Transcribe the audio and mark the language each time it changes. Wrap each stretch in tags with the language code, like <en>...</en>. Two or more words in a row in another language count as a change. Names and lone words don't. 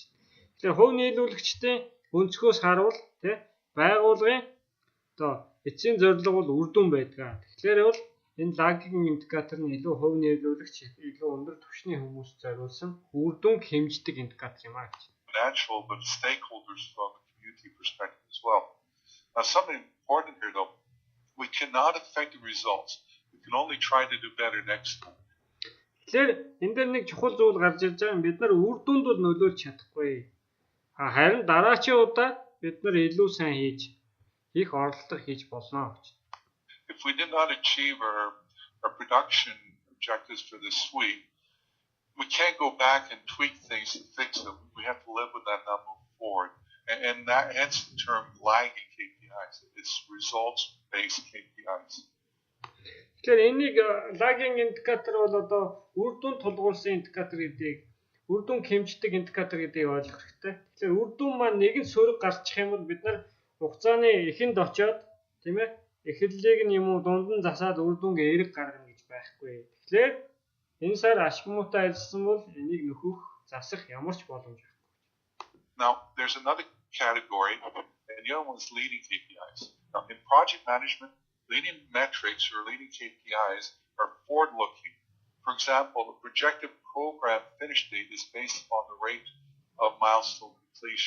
<mn>Тэгэхээр хувь нийлүүлэгчдийн өнцгөөс харуул тий байгууллагын одоо эцсийн зорилго бол үр дүн байдаг. Тэгэхээр бол энэ</mn> <en>lagging indicator</en> <mn>нь илүү хувь нийлүүлэгч, илүү өндөр түвшний хүмүүс зориулсан үр дүн хэмждэг индикатор юм аа гэж.</mn> <en>Natural, but stakeholders from the community perspective as well. Now, something important here, though, we cannot affect the results. We can only try to do better next time.</en> <mn>Тэгэхээр энэ дээр нэг чухал зүйл гарч ирж байгаа юм. Бид нар үр дүнд бол нөлөөлж чадахгүй. Харин дараачийн удаа бид нар илүү сайн хийх оролдох хийж болно гэж.</mn> <en>If we did not achieve our production objectives for this week, we can't go back and tweak things to fix them. We have to live with that number forward. And that hence the term lagging KPIs. It's results-based KPIs.</en> <mn>Тэгэхээр энийг</mn> <en>lagging indicator</en> <mn>бол одоо үр дүн тулгуурласан индикатор гэдгийг, үр дүн хэмждэг индикатор гэдгийг ойлгох хэрэгтэй. Тэгэхээр үр дүн маань нэгэн сөрөг гарчих юм бол бид нар хугацааны эхэнд очиод тийм ээ эхлэлийг нь юм уу дунд нь засаад үр дүнгээ эрэг гаргана гэж байхгүй. Тэгэхээр энэ сар ашигмуутай ажилласан бол энийг нөхөх, засах ямар ч боломж байхгүй.</mn> <en>Now, there's another category, and the other one is leading KPIs. Now, in project management, leading metrics or leading KPIs are forward-looking. For example, the projected program finish date is based on the rate of milestone completion.</en>